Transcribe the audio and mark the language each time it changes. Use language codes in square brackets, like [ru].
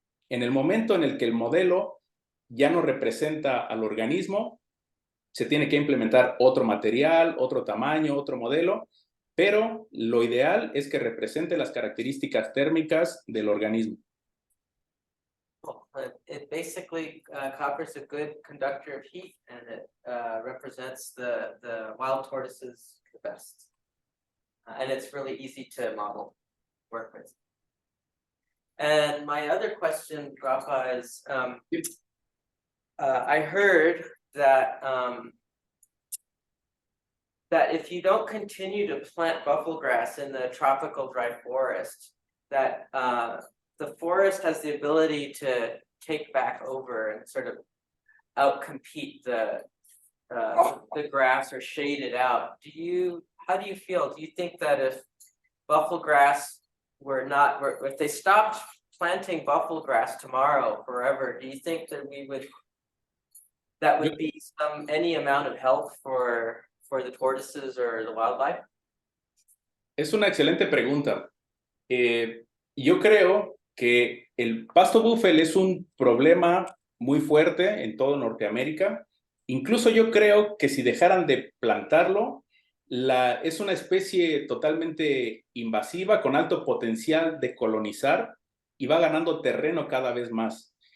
[es] En el momento en el que el modelo ya no representa al organismo, se tiene que implementar otro material, otro tamaño, otro modelo, pero lo ideal es que represente las características térmicas del organismo. [en] It basically, copper is a good conductor of heat and it represents the wild tortoises the best. And it's really easy to model, work with. And my other question, Rafa, is I heard that that if you don't continue to plant buffalo grass in the tropical dry forest, that the forest has the ability to take back over and sort of outcompete the grass or shade it out. How do you feel? Do you think that if buffalo grass if they stopped planting buffalo grass tomorrow forever, do you think that that would be any amount of help for the tortoises or the wildlife? [es] Es una excelente pregunta. Yo creo que el pasto búfalo es un problema muy fuerte en todo Norteamérica. Incluso yo creo que si dejaran de plantarlo, es una especie totalmente invasiva con alto potencial de colonizar y va ganando terreno cada vez más.